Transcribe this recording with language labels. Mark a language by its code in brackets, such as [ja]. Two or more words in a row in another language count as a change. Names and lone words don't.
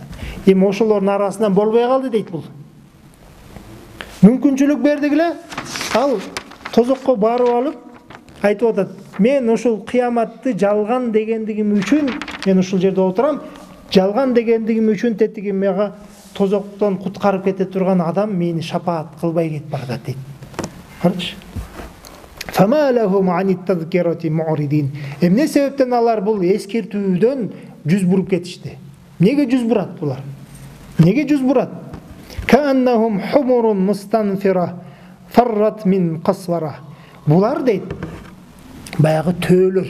[ky] Эми ошолордун арасынан болбой калды дейт бул. Мүмкүнчүлүк бердик эле, ал тозокко барып алып айтып атат. Мен ошол кыяматты жалган дегендигим үчүн, мен ушул жерде отурам, жалган дегендигим үчүн тетиги мага тозоктон куткарып кете турган адам мени шафаат кылбай кетип баратат дейт. Карачы. [ar] فَمَا لَهُمْ عَنِ التَّذْكِرَةِ مُعْرِضِينَ. [ky] Эмне себептен алар бул эскертүүдөн жүз буруп кетишти? Неге жүз бурат булар? Неге жүз бурат? [ar] كَأَنَّهُمْ حُمُرٌ مُسْتَنْفِرَةٌ فَرَّتْ مِنْ قَسْوَرَةٍ. [ky] Булар дейт, баягы төөлөр.